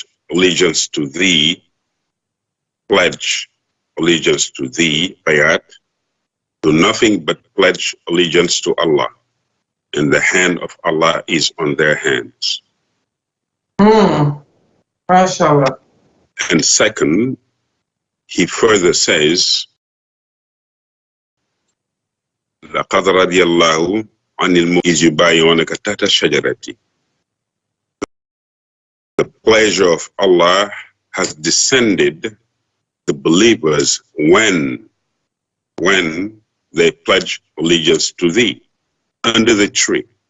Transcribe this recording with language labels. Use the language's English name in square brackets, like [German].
[English] allegiance to thee, pledge allegiance to thee, bayat, do nothing but pledge allegiance to Allah, and the hand of Allah is on their hands. MashaAllah. And second, he further says, [Arabic] لَقَدْ رَضِيَ اللَّهُ عَنِ الْمُؤْمِنِينَ يُبَايِعُونَكَ تَحْتَ الشَّجَرَةِ. [English] The pleasure of Allah has descended the believers when they pledge allegiance to thee under the tree.